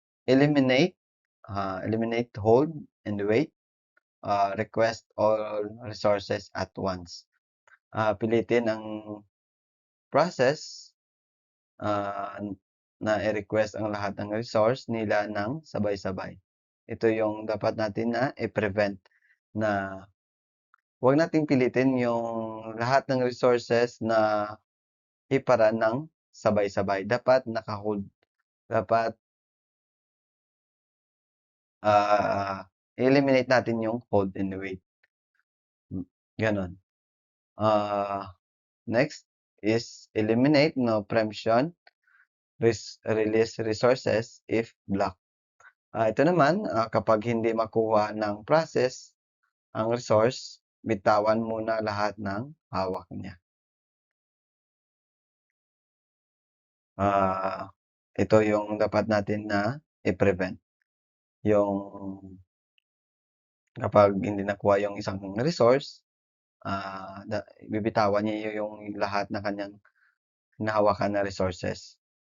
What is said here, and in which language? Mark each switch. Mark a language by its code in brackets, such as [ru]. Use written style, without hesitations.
[en] Eliminate, hold, and wait. Request all resources at once. [tl] pilitin ang process na i-request ang lahat ng resource nila ng sabay-sabay. Ito yung dapat natin na i-prevent, na huwag nating pilitin yung lahat ng resources na iparun ng sabay-sabay. Dapat naka-hold. Dapat eliminate natin yung hold and wait. Gano'n. [en] Next is eliminate no preemption release resources if blocked. [tl] Ito naman, kapag hindi makuha ng process ang resource, bitawan muna lahat ng hawak niya. Ito yung dapat natin na i-prevent. Yung kapag hindi nakuha yung isang resource, bibitawan niya yung lahat ng kanyang hinahawakan na resources.